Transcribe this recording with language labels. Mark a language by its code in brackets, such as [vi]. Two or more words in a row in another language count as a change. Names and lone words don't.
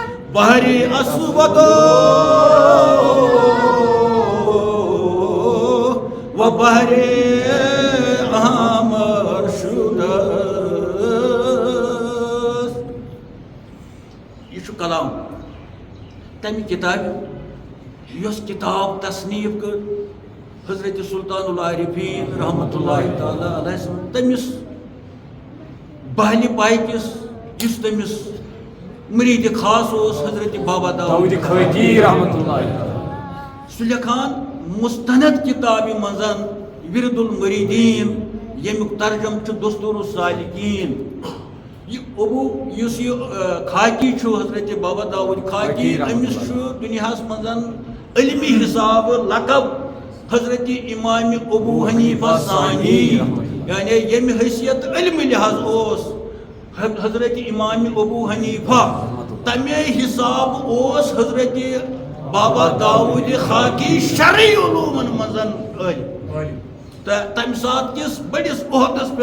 [fa] بحری اسود و بحری احمر شده [ks] یہ چھُ کلام تمہِ کتابہِ یۄس کتاب تصنیف کر حضرت سلطان العارفین [ar] رحمۃ اللہ تعالیٰ علیہ [ks] تمس بہلہِ پاے کس یُس تمس مرید خاص اوس حضرت بابا داؤد کھویتی رحمۃ اللہ سہ لکھان مستند کتابہِ منٛز ورد المریدین یمیُک ترجم چھُ دستور السالکین یہ ابو یُس یہ خاکی چھُ حضرت بابا داؤد خاکی امس چھُ دنیاہس منٛز علمی حساب لقب حضرت امام ابو حنیفہ ثانی یعنی یمہِ حیثیت علمی لحاظ اوس حضرت امام ابو حنیفہ تمے حساب اوس حضرت بابا داؤد خاکی شرعی علومن منٛز علم تمہِ سات کس بڑس عہدس پہ